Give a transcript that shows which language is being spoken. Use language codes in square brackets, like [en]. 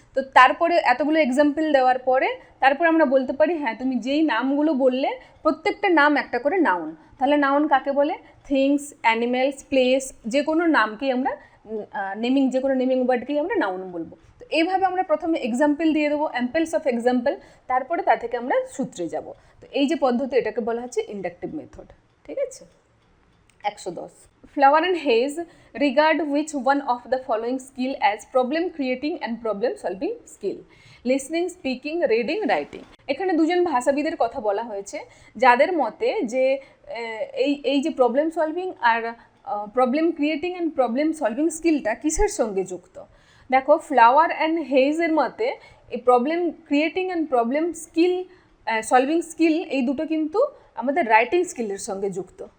[bn] তো তারপরে এতগুলো এক্সাম্পল দেওয়ার পরে তারপর আমরা বলতে পারি হ্যাঁ তুমি যেই নামগুলো বললে প্রত্যেকটা নাম একটা করে নাউন। তাহলে নাউন কাকে বলে? থিংস, অ্যানিমেলস, প্লেস, যে কোনো নামকেই আমরা যে কোনো নেমিং ওয়ার্ডকেই আমরা নাউন বলবো। তো এইভাবে আমরা প্রথমে এক্সাম্পল দিয়ে দেবো, [en] examples of example, [bn] তারপরে তা থেকে আমরা সূত্রে যাব। তো এই যে পদ্ধতি, এটাকে বলা হচ্ছে ইন্ডাকটিভ মেথড। ঠিক আছে। 110. [en] Flower and Hayes regard which one of the following skill as problem creating and problem solving skill? Listening, speaking, reading, writing. [bn] এখানে দুজন ভাষাবিদের কথা বলা হয়েছে যাদের মতে যে এই যে problem solving আর problem creating and problem solving স্কিলটা কিসের সঙ্গে যুক্ত। দেখো, ফ্লাওয়ার অ্যান্ড হেইজের মতে এই problem creating and problem solving skill এই দুটো কিন্তু আমাদের রাইটিং স্কিলের সঙ্গে যুক্ত।